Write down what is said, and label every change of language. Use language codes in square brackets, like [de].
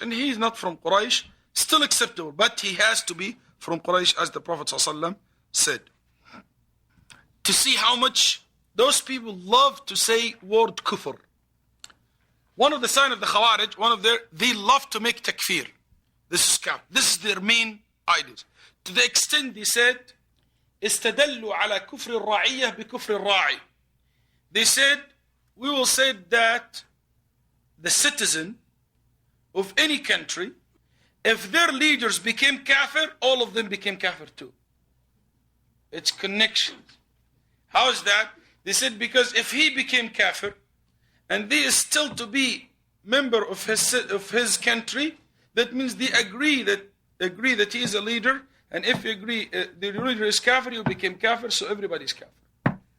[en] And he is not from Quraysh, still acceptable. But he has to be from Quraysh, as the Prophet ﷺ said. To see how much those people love to say word kufr. One of the signs of the Khawaarij, they love to make takfir. This is kafir. This is their main ideas. [ar] To the extent they said, استدلوا على كفر الرعية بكفر الراعي. [en] They said, we will say that the citizen of any country, if their leaders became kafir, all of them became kafir too. It's connections. How is that? They said, because if he became kafir, and they is still to be member of his country, that means they agree that he is a leader, and if you agree the leader is kafir, you became kafir, so everybody is kafir.